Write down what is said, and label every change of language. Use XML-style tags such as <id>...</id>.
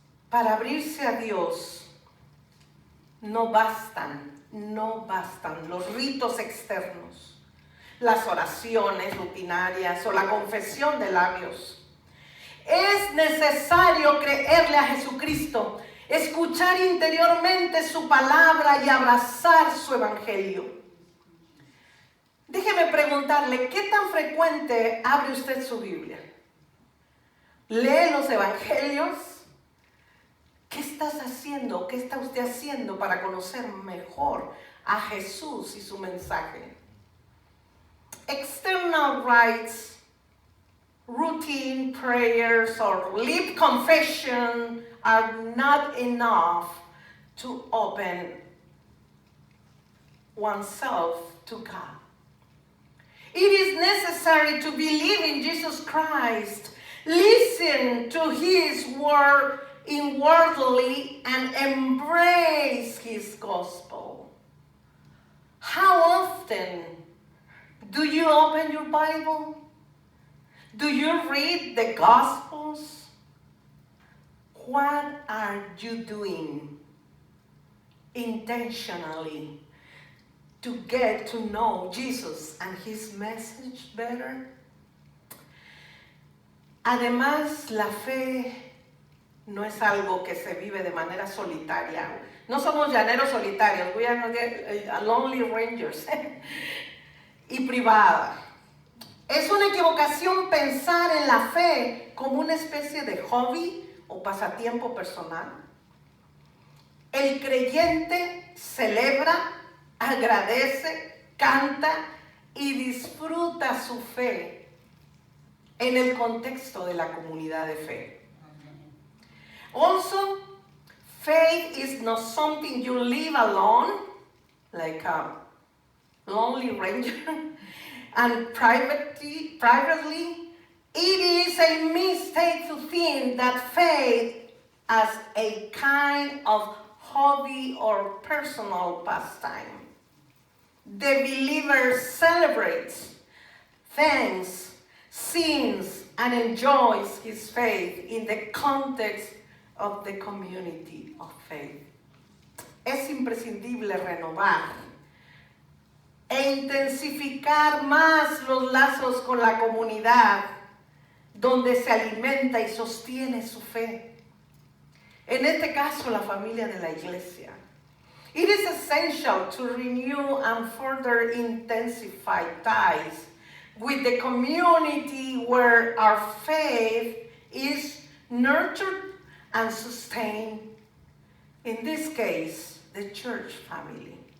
<es>Para abrirse a Dios no bastan los ritos externos, las oraciones rutinarias o la confesión de labios. Es necesario creerle a Jesucristo, escuchar interiormente su palabra y abrazar su evangelio. Déjeme preguntarle, ¿qué tan frecuente abre usted su Biblia? ¿Lee los evangelios? ¿Qué estás haciendo? ¿Qué está usted haciendo para conocer mejor a Jesús y su mensaje?</es> <en>External rites, routine prayers, or lip confession are not enough to open oneself to God. It is necessary to believe in Jesus Christ, listen to His word inwardly, and embrace His gospel. How often do you open your Bible? Do you read the Gospels? What are you doing intentionally to get to know Jesus and His message better?</en> <es>Además, la fe no es algo que se vive de manera solitaria. No somos llaneros solitarios.</es> <en>We are not lonely rangers.</en> <es>Y privada. Es una equivocación pensar en la fe como una especie de hobby o pasatiempo personal. El creyente celebra, agradece, canta y disfruta su fe en el contexto de la comunidad de fe.</es> <en>Also, faith is not something you live alone like a lonely ranger, and privately, it is a mistake to think that faith as a kind of hobby or personal pastime. The believer celebrates, thanks, sings, and enjoys his faith in the context of the community of faith.</en> <es>Es imprescindible renovar e intensificar más los lazos con la comunidad donde se alimenta y sostiene su fe. En este caso, la familia de la iglesia.</es> <en>It is essential to renew and further intensify ties with the community where our faith is nurtured and sustained. In this case, the church family.</en>